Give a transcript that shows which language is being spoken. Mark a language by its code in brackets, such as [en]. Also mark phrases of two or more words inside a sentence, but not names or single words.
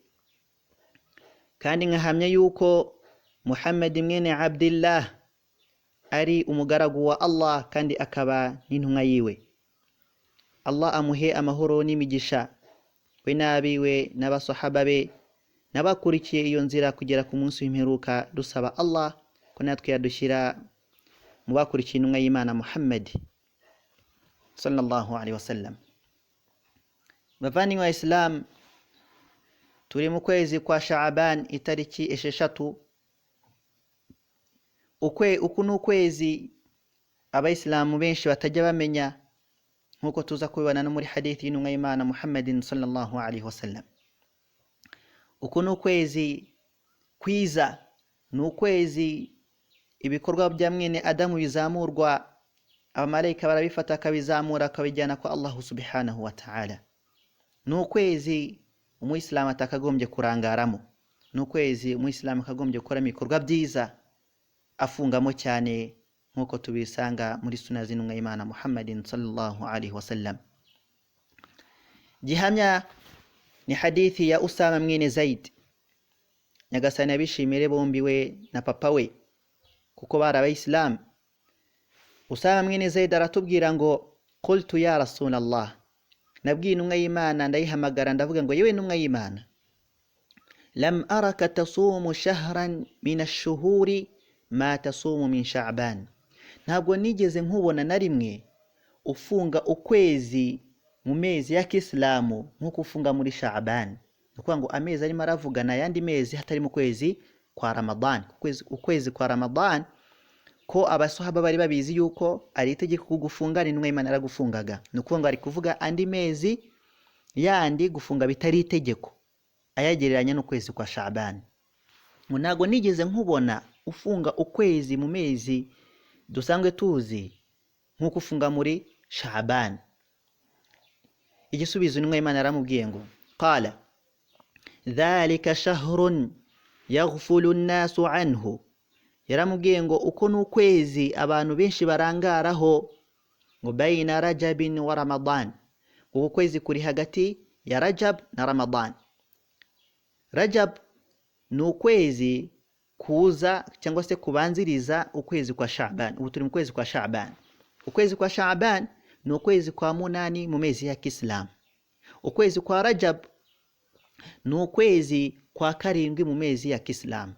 [rw] Kandi nkahamya yuko Muhammad mwene Abdillah ari umugaragu wa Allah kandi akaba n'intumwa yiwe. Allah amuhe amahoro n'imigisha, we n'abiwe n'abasahaba be n'abakurikiye iyo nzira kugera ku munsi w'imperuka, dusaba Allah ko natwe yadushyira mu bakurikiye intumwa y'Imana Muhammad [ar] صلى الله عليه وسلم. [rw] Bavandimwe wa Islam, turi mu kwezi kwa Shaaban itariki 6. Uku ni ukwezi abayisilamu benshi batajya bamenya, nkuko tuza kubibona no muri hadithi y'intumwa y'Imana Muhammadin [ar] صلى الله عليه وسلم. [rw] Uku ni ukwezi kwiza, ni ukwezi ibikorwa bya mwene Adamu bizamurwa, abamarayika barabifata akabizamura akabijyana kwa [ar] الله سبحانه وتعالى. [rw] Ni ukwezi umuyisilamu atakagombye kurangaramo, ni ukwezi umuyisilamu akagombye gukora ibikorwa byiza afungamo cyane, nkuko tubisanga muri sunna z'intumwa y'Imana Muhammadin [ar] صلى الله عليه وسلم. [rw] Gihamya ni hadithi ya Usama mwene Zaid, nyagasani abishimire bombi we na papa we kuko bari abayisilamu. Usama mwene Zaid aratubwira ngo [ar] قلت يا رسول الله, [rw] nabwiye intumwa y'Imana ndayihamagara ndavuga ngo yewe ntumwa y'Imana, [ar] لم أرك تصوم شهرا من الشهور ما تصوم من شعبان, [rw] ntabwo nigeze nkubona na rimwe ufunga ukwezi mu mezi ya Kiislamu nkuko ufunga muri Sha'ban. Nukuvuga ngo amezi arimo aravugana yandi mezi hatari mu kwezi kwa Ramadan. Ukwezi kwa Ramadan ko abasahaba bari babizi yuko ari itegeko kugufunga, n'intumwa y'Imana aragufungaga. Nukuvuga ngo ari kuvuga andi mezi yandi gufunga bitari itegeko, ayagereranya n'ukwezi kwa Sha'ban. Ntabwo nigeze nkubona ufunga ukwezi mu mezi dusanzwe tuzi nkuko ufunga muri Sha'ban. Igisubizo n'intumwa y'Imana yaramubwiye ngo [ar] قال ذلك شهر يغفل الناس عنه, [rw] yaramubwiye ngo uko ni ukwezi abantu benshi barangaraho, ngo [ar] بين رجب ورمضان, [rw] uko kwezi kuri hagati ya Rajab na Ramadan. Rajab ni ukwezi kuza cyangwa se kubanziriza ukwezi kwa Sha'ban. Ubu turi mu kwezi kwa Sha'ban. Ukwezi kwa Sha'ban ni ukwezi kwa 8 mu mezi ya Kiislamu. Ukwezi kwa Rajab ni ukwezi kwa 7 mu mezi ya Kiislamu.